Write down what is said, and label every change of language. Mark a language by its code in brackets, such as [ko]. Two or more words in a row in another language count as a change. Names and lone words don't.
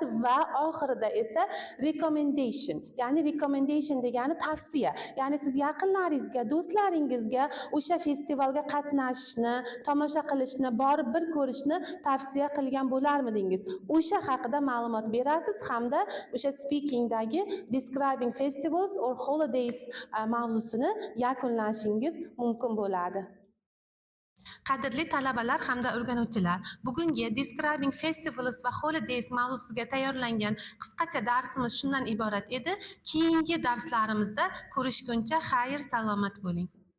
[uz] Va oxirida esa recommendation, ya'ni recommendation degani tavsiya, ya'ni siz yaqinlaringizga, do'stlaringizga o'sha festivalga qatnashishni, tomosha qilishni, borib bir ko'rishni tavsiya qilgan bo'larmidingiz, o'sha haqida ma'lumot berasiz hamda o'sha speakingdagi [en] describing festivals or holidays [uz] mavzusini yakunlashingiz mumkin bo'ladi. Qadrli talabalar hamda o'rganuvchilar, bugungi [en] describing festivals [uz] va holidays mavzusiga tayyorlangan qisqacha darsimiz shundan iborat edi. Keyingi darslarimizda ko'rishguncha xayr, salomat bo'ling.